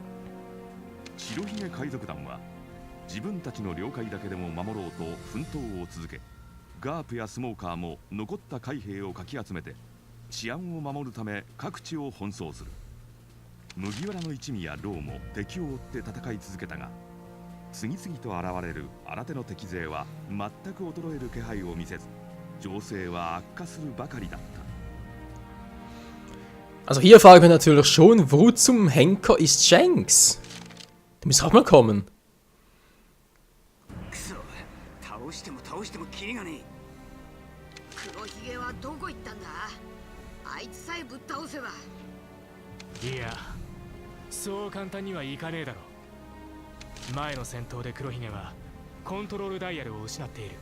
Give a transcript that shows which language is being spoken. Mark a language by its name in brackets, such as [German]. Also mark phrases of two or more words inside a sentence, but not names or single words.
[Japanese] 白ひげ海賊団は自分たちの領海だけでも守ろうと奮闘を続け、ガープやスモーカーも残った海兵をかき集めて治安を守るため各地を奔走する。麦わらの一味やローも敵を追って戦い続けたが、次々と現れる新手の敵勢は全く衰える気配を見せず、情勢は悪化するばかりだった。 [German] Also hier fragen wir natürlich schon, wo zum Henker ist Shanks? Der muss auch mal kommen. [Japanese] 倒してもキリがねえ。黒ひげはどこ行ったんだ。あいつさえぶっ倒せば。いや、そう簡単にはいかねえだろ。前の戦闘で黒ひげはコントロールダイヤルを失っている。